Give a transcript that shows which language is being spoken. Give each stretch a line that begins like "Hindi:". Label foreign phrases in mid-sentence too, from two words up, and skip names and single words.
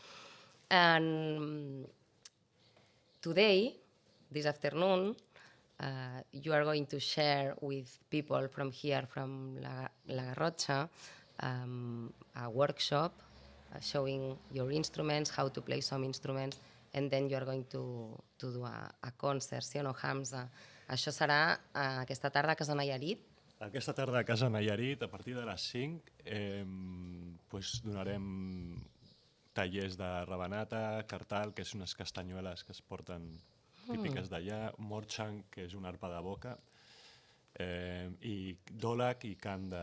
English: And today, this afternoon, you are going to share with people from here, from La Garrotxa, a workshop showing your instruments, how to play some instruments, and then you are going to do a concert,
Catalan: sí o no,
English: Hamza?
Catalan: Això serà aquesta tarda a Casa Nayarit. Aquesta tarda a Casa Nayarit, a partir de les 5, pues donarem tallers de rabanata, cartal, que és unes castanyueles que es porten típiques d'allà, morchang, que és una arpa de boca, i dòlac i cant de...